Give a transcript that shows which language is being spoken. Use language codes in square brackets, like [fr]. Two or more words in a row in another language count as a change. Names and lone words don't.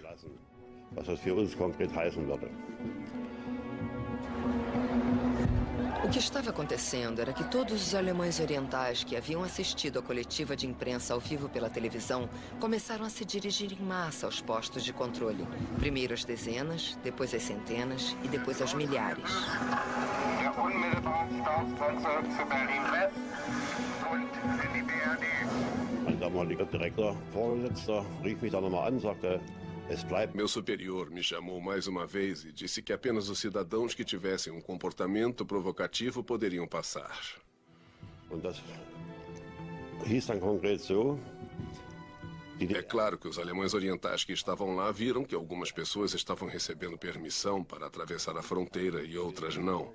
[pt] O que estava acontecendo era que todos os alemães orientais que haviam assistido à coletiva de imprensa ao vivo pela televisão começaram a se dirigir em massa aos postos de controle. Primeiro às dezenas, depois às centenas e depois aos milhares. [de] Mein damaliger Direktor, Vorgesetzter, rief mich dann nochmal an, sagte, [pt] meu superior me chamou mais uma vez e disse que apenas os cidadãos que tivessem um comportamento provocativo poderiam passar. É claro que os alemães orientais que estavam lá viram que algumas pessoas estavam recebendo permissão para atravessar a fronteira e outras não.